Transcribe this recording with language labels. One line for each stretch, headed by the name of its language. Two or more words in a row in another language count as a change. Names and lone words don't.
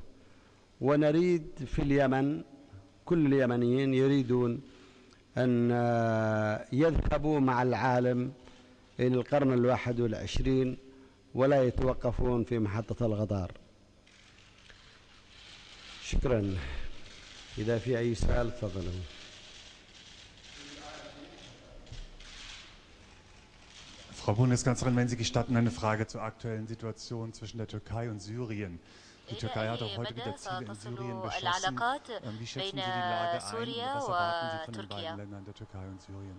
Arabic: ونريد في اليمن، كل اليمنيين يريدون أن يذهبوا مع العالم إلى القرن 21 ولا يتوقفون في محطة القطار. شكرا. إذا في أي سؤال تفضلوا.
German: Frau Bundeskanzlerin, wenn Sie gestatten, eine Frage zur aktuellen Situation zwischen der Türkei und Syrien. Die Türkei hat auch heute wieder Ziele in Syrien beschossen. Wie schätzen Sie die Lage ein? Was erwarten Sie von den beiden Ländern, der Türkei und Syrien?